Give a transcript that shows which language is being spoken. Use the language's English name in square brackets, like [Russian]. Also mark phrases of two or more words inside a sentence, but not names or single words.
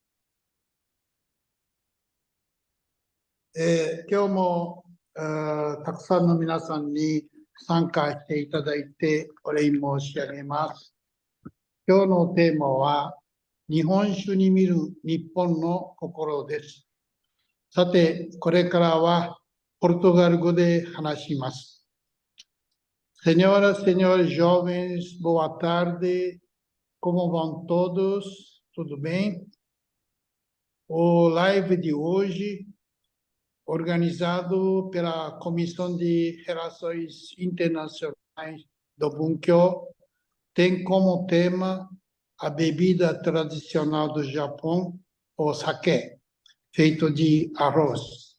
[Japanese] 今日も、たくさんの皆さんに参加していただいてお礼申し上げます。今日のテーマは、日本酒に見る日本の心です。さて、これからはポルトガル語で話します。 [Portuguese] Senhoras, senhores jovens, boa tarde. Como vão todos? Tudo bem? O live de hoje, organizado pela Comissão de Relações Internacionais do Bunkyo, tem como tema a bebida tradicional do Japão, o sake, feito de arroz.